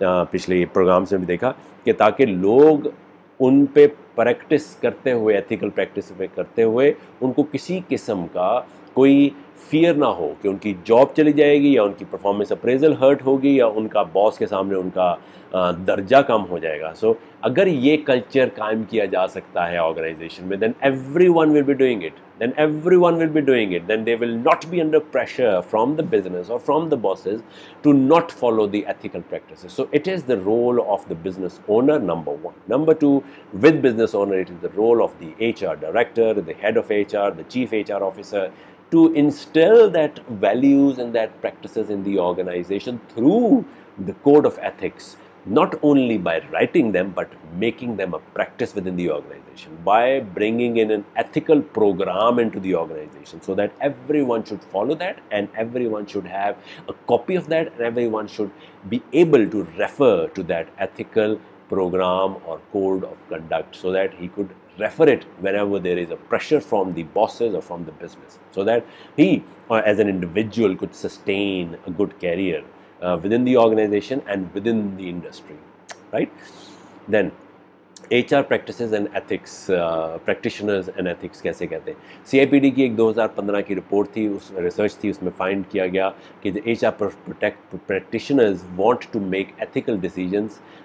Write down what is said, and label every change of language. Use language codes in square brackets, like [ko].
[ur] پچھلے پروگرامس میں بھی دیکھا, کہ تاکہ لوگ ان پہ پریکٹس کرتے ہوئے, ایتھیکل پریکٹس پہ کرتے ہوئے, ان کو کسی قسم کا کوئی فیئر نہ ہو کہ ان کی جاب چلی جائے گی, یا ان کی پرفارمنس اپریزل ہرٹ ہوگی, یا ان کا باس کے سامنے ان کا درجہ کم ہو جائے گا. سو اگر یہ کلچر قائم کیا جا سکتا ہے آرگنائزیشن میں, [en] then everyone will be doing it. Then everyone will be doing it. Then they will not be under pressure from the business or from the bosses to not follow the ethical practices. So it is the role of the business owner, number one. Number two, with business owner, it is the role of the HR director, the head of HR, the chief HR officer, to instill that values and that practices in the organization through the code of ethics, not only by writing them but making them a practice within the organization, by bringing in an ethical program into the organization, so that everyone should follow that, and everyone should have a copy of that, and everyone should be able to refer to that ethical program or code of conduct, so that he could refer it whenever there is a pressure from the bosses or from the business, so that he as an individual could sustain a good career within the organization and within the industry, right? Then HR practices and ethics, practitioners and ethics [ur] کیسے کہتے ہیں. CIPD کی ایک 2015 کی report تھی, اس research تھی, اس میں find کیا گیا کہ [en] the HR practitioners want to make ethical decisions